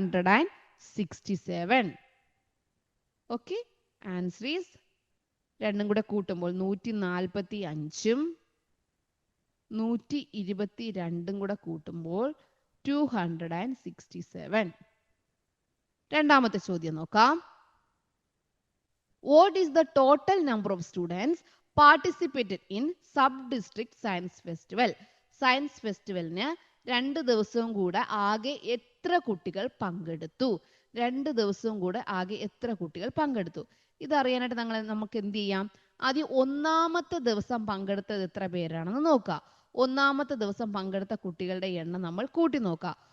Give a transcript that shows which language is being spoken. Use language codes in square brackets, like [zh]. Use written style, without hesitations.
[ml] 267. Okay, [en] answer is, [ml] രണ്ടും കൂടെ കൂട്ടുമ്പോൾ 145ഉം 122ഉം കൂടെ കൂട്ടുമ്പോൾ 267. 2ാമത്തെ ചോദ്യം നോക്കാം. [en] What is the total number of students participated in sub-district science festival? [ml] Science ഫെസ്റ്റിവലിന് 2 ദിവസവും കൂടെ ആകെ എത്ര കുട്ടികൾ പങ്കെടുത്തു? 2 ദിവസവും കൂടെ ആകെ എത്ര കുട്ടികൾ പങ്കെടുത്തു? ഇതറിയാനായിട്ട് നമുക്ക് എന്ത് ചെയ്യാം? ആദ്യം 1ാമത്തെ ദിവസം പങ്കെടുത്തത് എത്ര പേരാണെന്ന് നോക്കാം. 1ാമത്തെ ദിവസം പങ്കെടുത്ത കുട്ടികളുടെ എണ്ണം നമ്മൾ കൂട്ടി നോക്കാം.